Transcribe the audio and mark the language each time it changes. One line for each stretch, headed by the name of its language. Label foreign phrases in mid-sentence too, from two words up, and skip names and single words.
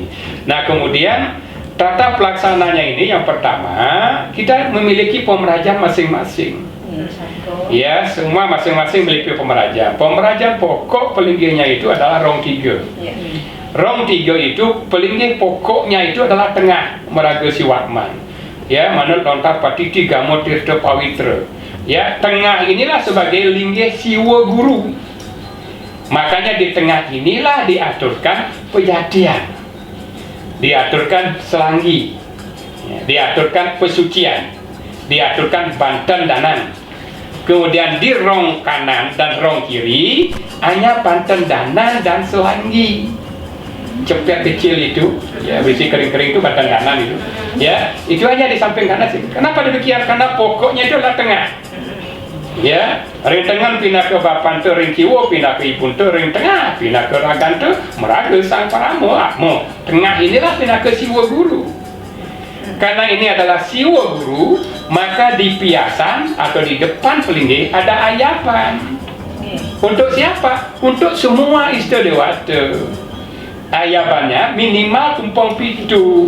Indonesian: Nah, kemudian tata pelaksananya ini yang pertama, kita memiliki pemerajan masing-masing. Ya, semua masing-masing memiliki pemerajan. Pemerajan pokok pelinggihnya itu adalah rong tiga. Rong tiga itu pelinggih pokoknya itu adalah tengah Meraga Siwatman. Ya, Manut Lontar Patiti Gamo Tirta Pawitra. Ya, tengah inilah sebagai linggih Siwa Guru. Makanya di tengah inilah diaturkan pejadian, diaturkan selanggi, ya, diaturkan pesucian, diaturkan banten danan. Kemudian di rong kanan dan rong kiri hanya banten danan dan selanggi. Cepet kecil itu, ya, berisi kering-kering itu banten danan itu. Ya, itu hanya di samping kanan sih. Kenapa demikian? Karena pokoknya itu adalah tengah. Ya,
Balinese: ring tengen pindah ke bapan tu ring kiwo, pindah ke ibun tu ring tengah, pindah ke ragan tu meraga sang paramo akmo.
Indonesian: Tengah inilah pindah ke siwa guru. Karena ini adalah siwa guru, maka di piasan atau di depan pelinggi ada ayapan. Untuk siapa? Untuk semua istadewata. Ayapannya minimal tumpang pitu.